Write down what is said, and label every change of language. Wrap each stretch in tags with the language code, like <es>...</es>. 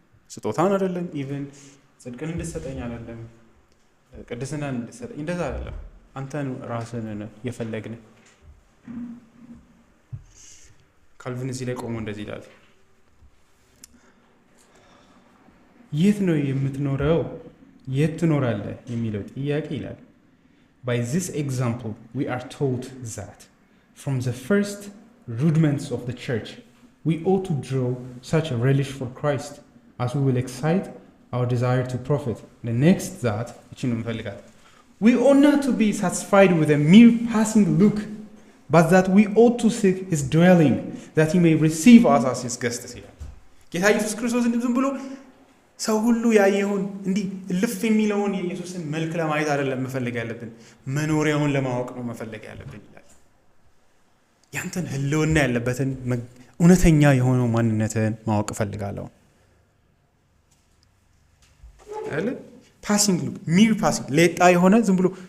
<am>ስጦታን አይደለም፣ ኢቭን ጽድቅን እንድትሰጠኝ አይደለም፣ ቅድስናን እንድትሰጠኝ እንደዛ አይደለም። አንተን ራስህን የፈለግን። ካልቪን እዚህ ላይ ቆሞ እንደዚህ ይላል፣ የት ነው የምትኖረው? የት ትኖራለህ የሚለው ጥያቄ ይላል</am> <en>by this example we are taught that from the first rudiments of the church we ought to draw such a relish for Christ as we will excite our desire to profit. The next that we ought not to be satisfied with a mere passing look, but that we ought to seek his dwelling, that he may receive us as his guests.</en> <am>ጌታ ኢየሱስ ክርስቶስ ዝም ብሎ ሰው ሁሉ ያየውን እንዲህ ልፍ የሚለውን የኢየሱስን መልክ ለማየት አይደለም መፈለግ ያለብን፣ መኖሪያውን ለማወቅ ነው መፈለግ ያለብን ይላል። ያንተን ህልውና ያለበትን እውነተኛ የሆነው ማንነትን ማወቅ እፈልጋለሁ አይደል?</am> <en>ፓሲንግ ሉክ፣ ሚር ፓሲንግ</en> <am>ሌጣ የሆነ ዝም ብሎ</am>